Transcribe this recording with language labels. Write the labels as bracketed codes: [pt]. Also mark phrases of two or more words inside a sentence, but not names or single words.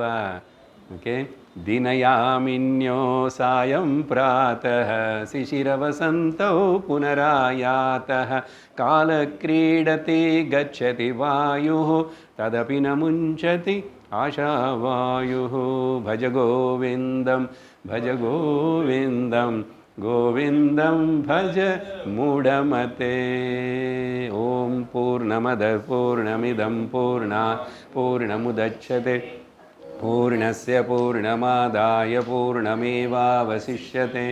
[sa] ஓகே, दिनयामिन्यौ सायं प्रातः शिशिरवसन्तौ पुनरायातः कालक्रीडति गच्छति आयुः तदपि न मुञ्चति आशावायुः. भज गोविन्दम् भज गोविंदम गोविंदम भज मूढ़मते. ओम पूर्णमद पूर्णमिदं पूर्णात् पूर्णमुदच्यते पूर्णस्य पूर्णमादाय पूर्णमेवावशिष्यते.